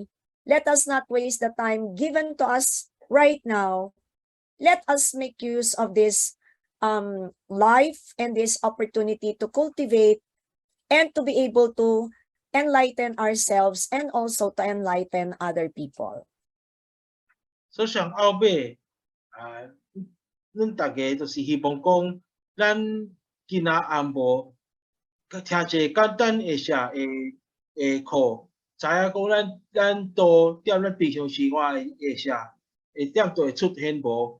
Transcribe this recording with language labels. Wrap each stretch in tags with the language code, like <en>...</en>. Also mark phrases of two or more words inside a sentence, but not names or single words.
<en>Let us not waste the time given to us right now. Let us make use of this life and this opportunity to cultivate and to be able to enlighten ourselves and also to enlighten other people.</en> <nan>所以上后尾咱大家就是希望讲，咱今仔暗晡听一个简单的课。知影讲咱都踮咱平常生活会点都会出现无？</nan>